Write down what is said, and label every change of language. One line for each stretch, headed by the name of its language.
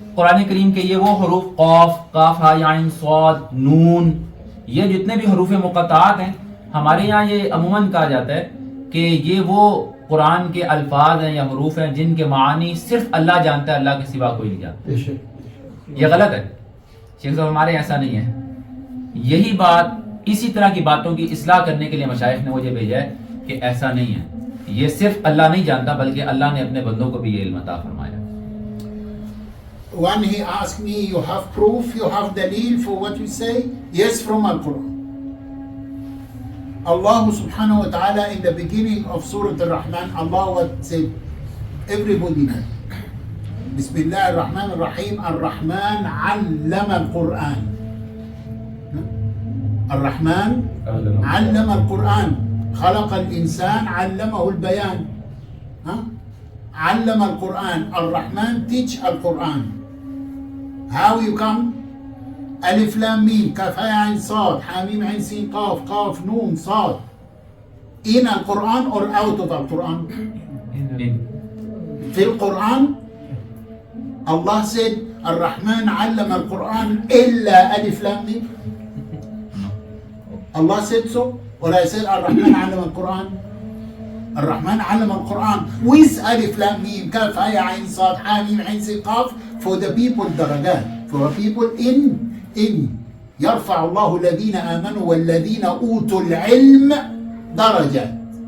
Urdu: قرآن کریم کے یہ وہ حروف قاف, کاف, ہا یا عین صاد, نون, یہ جتنے بھی حروف مقطعات ہیں ہمارے یہاں یہ عموماً کہا جاتا ہے کہ یہ وہ قرآن کے الفاظ ہیں یا حروف ہیں جن کے معنی صرف اللہ جانتا ہے, اللہ کے سوا کوئی نہیں جانتا. یہ غلط ہے. شیخ صاحب ہمارے ایسا نہیں ہے. یہی بات, اسی طرح کی باتوں کی اصلاح کرنے کے لیے مشائخ نے مجھے بھیجا ہے کہ ایسا نہیں ہے, یہ صرف اللہ نہیں جانتا بلکہ اللہ نے اپنے بندوں کو بھی یہ علم عطا فرمایا.
English: When he asked me, you have proof, you have dalil for what you say? Yes, from Al-Quran. Allah subhanahu wa ta'ala in the beginning of Surah Al-Rahman, Allah what said, everybody know.
Arabic: Bismillah ar-Rahman ar-Rahim, ar-Rahman allama al-Quran. الرحمن علم القرآن, خلق الإنسان علمه البيان. علم القرآن, الرحمن teach القرآن.
English: How you come?
Arabic: ألف لام ميم كاف هاء عين صاد حاميم عين سين قاف قاف نون صاد.
English: In القرآن or out of القرآن?
Arabic: في القرآن
English: Allah said
Arabic: الرحمن علم القرآن إلا ألف لام ميم.
English: Allah said so, or I said Ar-Rahman
Arabic: علم القرآن.
English: Ar-Rahman علم القرآن with Alif Lam Mim Kaf Haya Ain Sad Ha Mim Ain Sin Qaf for the people درجات, for the people in
Arabic: يرفع الله الذين آمنوا والذين أوتوا العلم درجات.